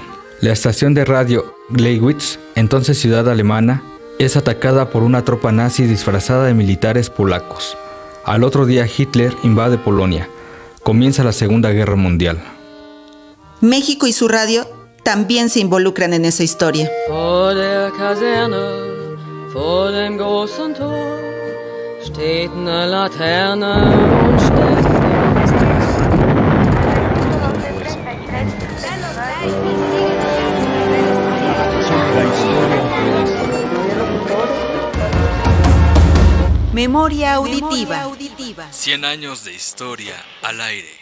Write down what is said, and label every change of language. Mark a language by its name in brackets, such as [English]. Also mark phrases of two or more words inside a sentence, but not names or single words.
[Spanish] La estación de radio Gleiwitz, entonces ciudad alemana, es atacada por una tropa nazi disfrazada de militares polacos. Al otro día Hitler invade Polonia. Comienza la Segunda Guerra Mundial. México y su radio también se involucran en esa historia. [German] Vor der Kaserne, vor dem großen Tor, steht eine Laterne und steht... [Spanish] Memoria auditiva. 100 años de historia al aire.